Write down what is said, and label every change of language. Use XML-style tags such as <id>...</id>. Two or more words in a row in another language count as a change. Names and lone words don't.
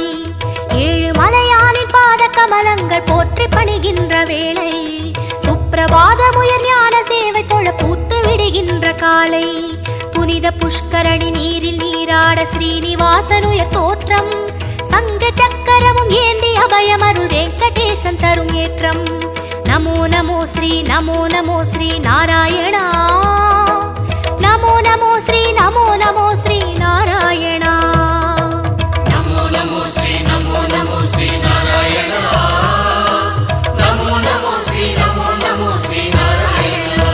<ta>ஏழு மலையானின் பாத கமலங்கள் போற்றி பணிகின்ற வேளை சுப்பிரபாதமுயர் ஞான சேவை தொழ பூத்து விடுகின்ற காலை. புனித புஷ்கரணி நீரில் நீராட ஸ்ரீனிவாசனுயர் தோற்றம் சங்க சக்கரமும் ஏந்தி அபயமருள் வெங்கடேசன் தரும் ஏற்றம்.</ta> <sa>नमो नमो श्री नारायणा। नमो नमो श्री नारायणा। नमो नमो श्री नारायणा। नमो नमो श्री नारायणा।</sa>